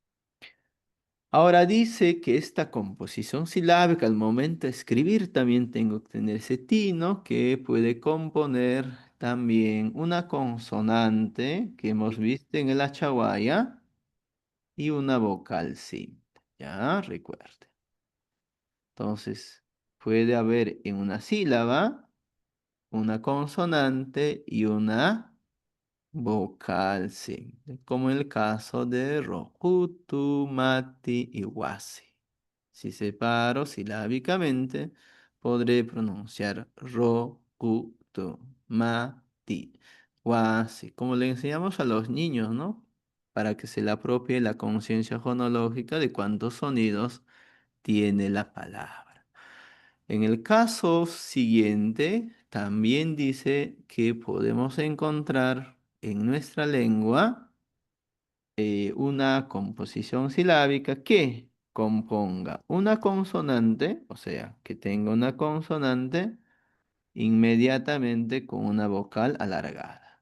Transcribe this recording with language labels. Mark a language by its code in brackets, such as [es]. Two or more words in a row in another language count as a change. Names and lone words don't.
[es] Ahora dice que esta composición silábica al momento de escribir también tengo que tener ese tino que puede componer también una consonante que hemos visto en el achaguaya y una vocal simple. Ya, recuerde. Entonces, puede haber en una sílaba una consonante y una vocal simple, como en el caso de rokutu, mati y wasi. Si separo silábicamente, podré pronunciar [qu] rokutu, mati, wasi, [es] como le enseñamos a los niños, ¿no? Para que se le apropie la conciencia fonológica de cuántos sonidos tiene la palabra. En el caso siguiente, también dice que podemos encontrar en nuestra lengua una composición silábica que componga una consonante, o sea, que tenga una consonante inmediatamente con una vocal alargada.